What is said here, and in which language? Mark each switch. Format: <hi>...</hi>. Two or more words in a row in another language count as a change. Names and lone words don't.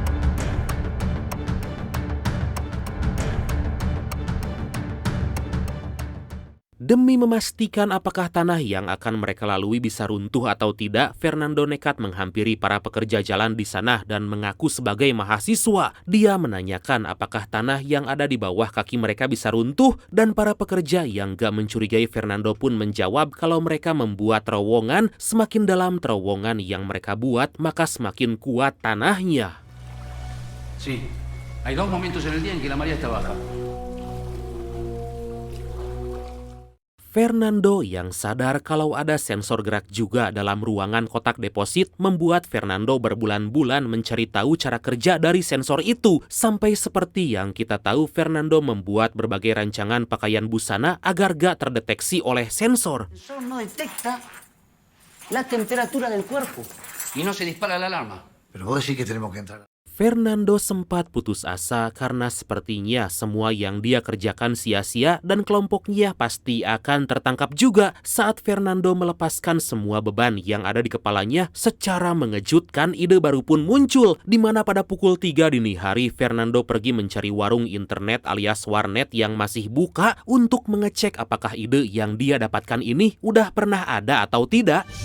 <id>Demi memastikan apakah tanah yang akan mereka lalui bisa runtuh atau tidak, Fernando nekat menghampiri para pekerja jalan di sana dan mengaku sebagai mahasiswa. Dia menanyakan apakah tanah yang ada di bawah kaki mereka bisa runtuh, dan para pekerja yang gak mencurigai Fernando pun menjawab kalau mereka membuat terowongan, semakin dalam terowongan yang mereka buat, maka semakin kuat tanahnya.</id> <es>Sí, hay 2 momentos en el día en que la marea está baja.</es> <id>Fernando yang sadar kalau ada sensor gerak juga dalam ruangan kotak deposit membuat Fernando berbulan-bulan mencari tahu cara kerja dari sensor itu. Sampai seperti yang kita tahu, Fernando membuat berbagai rancangan pakaian busana agar gak terdeteksi oleh sensor.</id> <es>El sensor no detecta La temperatura del cuerpo. y no se dispara la alarma. Pero vos decís que tenemos que entrar.</es> <id>Fernando sempat putus asa karena sepertinya semua yang dia kerjakan sia-sia dan kelompoknya pasti akan tertangkap juga. Saat Fernando melepaskan semua beban yang ada di kepalanya, secara mengejutkan ide baru pun muncul, di mana pada pukul 3 dini hari Fernando pergi mencari warung internet alias warnet yang masih buka untuk mengecek apakah ide yang dia dapatkan ini udah pernah ada atau tidak.</id>